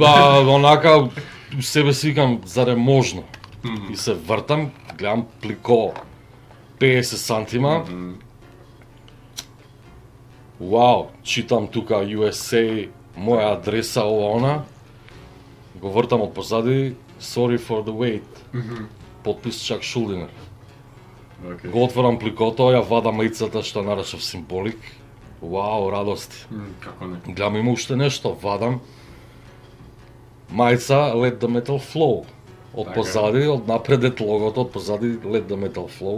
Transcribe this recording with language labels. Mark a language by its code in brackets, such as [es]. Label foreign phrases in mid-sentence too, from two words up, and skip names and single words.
[mk] Да, онака, у себе си викам, заре можно? Мгм. И се вртам, гледам плико 50 сантима. Мгм. Вау, читам тука USA, моја адреса, ова она. Го вртам од позади, [en] sorry for the wait. Мгм. [mk] Подпис Чак Шулдинер. Океј. Го отворам пликото, ја вадам мајцата што нарачав символик. Вау, радости. Како не? Гледам има уште нешто, вадам. Мајца Let the Metal Flow. Од Така. позади, од напред логото, од позади Let the Metal Flow.